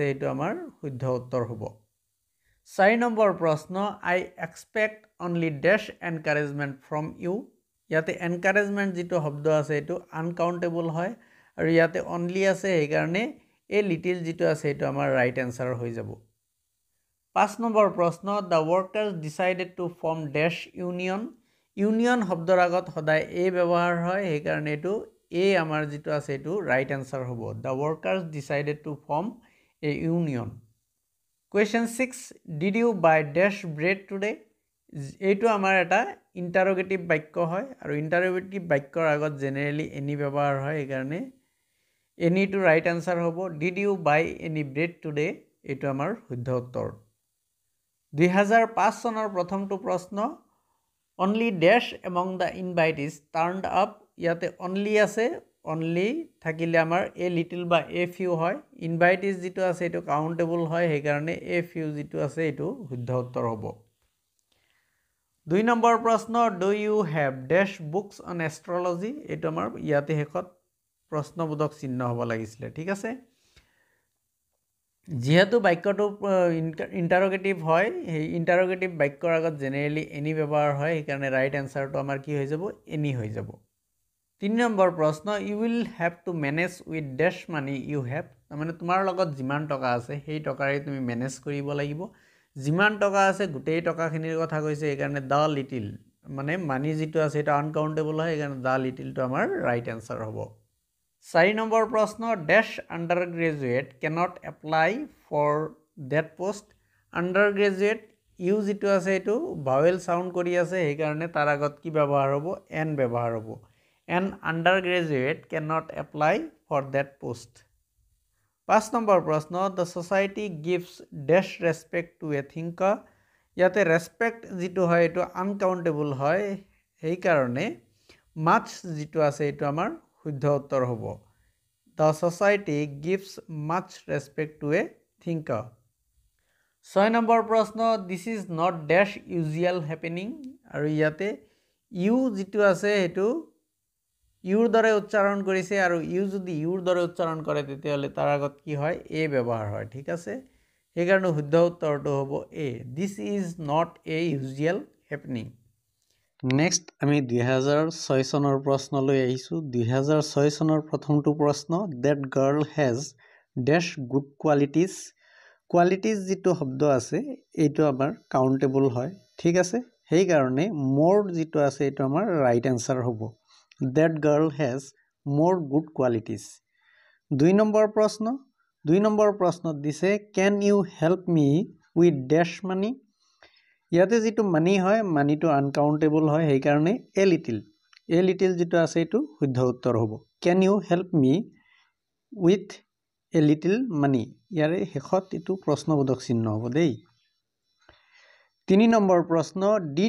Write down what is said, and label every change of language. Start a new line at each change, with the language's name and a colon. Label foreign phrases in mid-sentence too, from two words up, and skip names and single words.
Assamese: এইটো আমাৰ শুদ্ধ উত্তৰ হ'ব 4 নম্বৰ প্ৰশ্ন
English: I expect only dash encouragement from you
Assamese: ইয়াতে এনকাৰেজমেণ্ট যিটো শব্দ আছে এইটো আনকাউণ্টেবল হয় আৰু ইয়াতে অনলি আছে সেইকাৰণে
English: a little
Assamese: যিটো আছে এইটো আমাৰ
English: right answer
Assamese: হৈ যাব 5 নম্বৰ প্ৰশ্ন
English: the workers decided to form dash union union
Assamese: শব্দৰ আগত সদায় এ ব্যৱহাৰ হয় সেইকাৰণে এইটো এ আমাৰ যিটো আছে এইটো
English: right answer হ'ব the workers decided to form a union Question 6 Did you buy dash bread today
Assamese: এইটো আমাৰ এটা ইন্টাৰোগেটিভ বাক্য হয় আৰু ইন্টাৰোগেটিভ বাক্যৰ আগত জেনাৰেলি এনি ব্যৱহাৰ হয় সেইকাৰণে
English: any two right answer
Assamese: হ'ব
English: Did you buy any bread today
Assamese: এইটো আমাৰ শুদ্ধ উত্তৰ 2005 চনৰ প্ৰথমটো প্ৰশ্ন
English: Only dash among the invitees turned up
Assamese: ইয়াতে only আছে only থাকিলে আমাৰ
English: a little
Assamese: বা
English: a few
Assamese: হয় invitees যিটো আছে এইটো কাউণ্টেবল হয় সেইকাৰণে
English: a few
Assamese: যিটো আছে এইটো শুদ্ধ উত্তৰ হ'ব 2 নম্বৰ প্ৰশ্ন
English: do you have dash books on astrology
Assamese: এইটো আমাৰ ইয়াতে হেকত প্ৰশ্নবোধক চিহ্ন হ'ব লাগিছিল ঠিক আছে যেহেতু বাক্যটো ইন্টাৰোগেটিভ হয় এই ইন্টাৰোগেটিভ বাক্যৰ আগত জেনাৰেলি এনি ব্যৱহাৰ হয় সেইকাৰণে ৰাইট আনসাৰটো আমাৰ কি হৈ যাব এনি হৈ যাব 3 নম্বৰ প্ৰশ্ন
English: you will have to manage with dash money you have
Assamese: মানে তোমাৰ লগত যিমান টকা আছে সেই টকাৰে তুমি মেনেজ কৰিব লাগিব যিমান টকা আছে গোটেই টকাখিনিৰ কথা কৈছে সেইকাৰণে
English: the little
Assamese: মানে মানি যিটো আছে এটা আনকাউণ্টেবল হয় সেইকাৰণে
English: the littleটো
Assamese: আমাৰ
English: right answer
Assamese: হ'ব 4 নম্বৰ
English: প্ৰশ্ন dash under graduate cannot apply for that post under graduate u
Assamese: যিটো আছে এইটো
English: vowel sound
Assamese: কৰি আছে সেইকাৰণে তাৰ আগত কি ব্যৱহাৰ হ'ব এন ব্যৱহাৰ হ'ব
English: an undergraduate cannot apply for that post
Assamese: 5 নম্বৰ প্ৰশ্ন
English: the society gives dash respect to a thinker ইয়াতে respect
Assamese: যিটো হয় এইটো
English: uncountable
Assamese: হয় সেইকাৰণে
English: much
Assamese: যিটো আছে এইটো আমাৰ শুদ্ধ উত্তৰ হ'ব
English: the society gives much respect to a thinker
Assamese: 6 নম্বৰ প্ৰশ্ন
English: this is not dash usual happening
Assamese: আৰু ইয়াতে ইউ যিটো আছে এইটো ইউৰ দৰে উচ্চাৰণ কৰিছে আৰু ইউ যদি ইউৰ দৰে উচ্চাৰণ কৰে তেতিয়াহলে তাৰ আগত কি হয় এ ব্যৱহাৰ হয় ঠিক আছে সেইকাৰণে শুদ্ধ উত্তৰটো হ'ব
English: a this is not a usual happening next
Assamese: আমি 2006 চনৰ প্ৰশ্নলৈ আহিছো 2006 চনৰ প্ৰথমটো প্ৰশ্ন
English: that girl has dash good qualities qualities
Assamese: যিটো শব্দ আছে এইটো আমাৰ কাউণ্টেবল হয় ঠিক আছে সেইকাৰণে মোৰ যিটো আছে এইটো আমাৰ
English: right answer
Assamese: হ'ব
English: That girl has more good qualities.
Assamese: 2 নম্বৰ প্ৰশ্ন দিছে
English: can you help me with dash money
Assamese: ইয়াতে যিটো মানি হয় মানিটো আনকাউণ্টেবল হয় সেইকাৰণে
English: a little
Assamese: যিটো আছে এইটো শুদ্ধ উত্তৰ হ'ব
English: can you help me with a little money
Assamese: ইয়াৰে হেকত এইটো প্ৰশ্নবোধক চিহ্ন হ'ব দেই 3 নম্বৰ প্ৰশ্ন did